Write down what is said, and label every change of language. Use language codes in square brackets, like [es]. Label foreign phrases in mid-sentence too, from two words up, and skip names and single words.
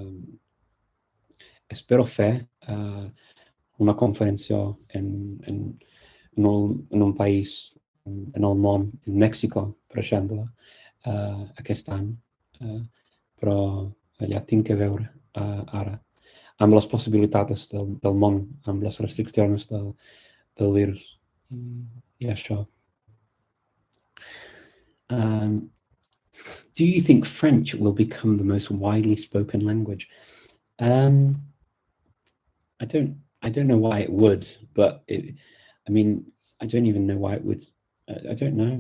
[ca] espero fer una conferència en un país en el món, en Mèxic, per exemple, aquest any, però ja tinc que veure ara amb les possibilitats del món, amb les restriccions del virus i això. [en] Do you think French will become the most widely spoken language? I don't know why it would, but I mean, I don't even know why it would. I don't know.